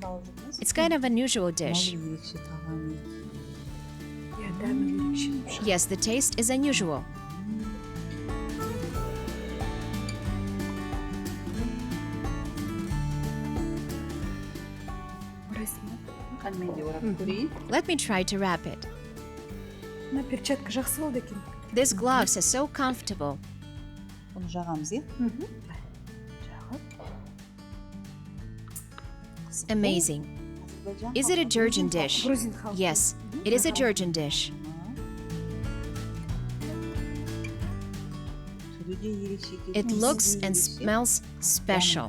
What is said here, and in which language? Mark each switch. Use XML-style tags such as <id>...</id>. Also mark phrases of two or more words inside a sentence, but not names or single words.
<en>It's kind of an unusual dish. Yes, the taste is unusual. Let me try to wrap it.</en> <kk>Мына перчатка жақсы болды екен.</kk> <en>These gloves are so comfortable. Amazing. Is it a Georgian dish?</en> <kk>Грузин халқы.</kk> <en>Yes, it is a Georgian dish. It looks and smells special.</en>